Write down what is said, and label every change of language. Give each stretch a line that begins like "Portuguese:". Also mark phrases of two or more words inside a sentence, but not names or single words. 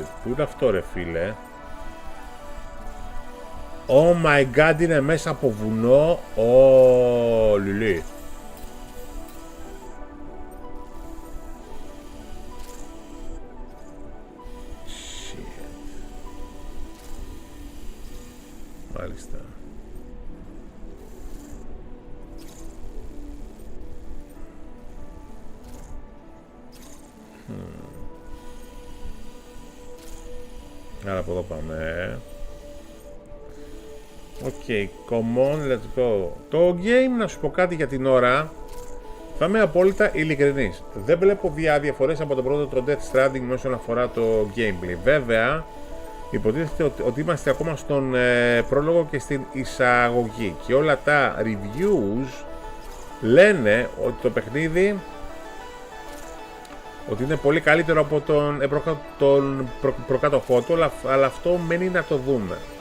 Greek: Πού είναι αυτό ρε φίλε?
English: Oh my god,
Greek: είναι μέσα από βουνό. Oh, λουλί. Shit. Μάλιστα. Άρα από εδώ πάμε.
English: Ok, come on, let's go.
Greek: Το game, να σου πω κάτι για την ώρα, Θα είμαι απόλυτα ειλικρινής. Δεν βλέπω διαφορές από το πρώτο το Death Stranding όσον αφορά το gameplay. Βέβαια, υποτίθεται ότι είμαστε ακόμα στον πρόλογο και στην εισαγωγή. Και όλα τα reviews λένε ότι το παιχνίδι ότι είναι πολύ καλύτερο από τον προκάτοχό του, αλλά αυτό μένει να το δούμε.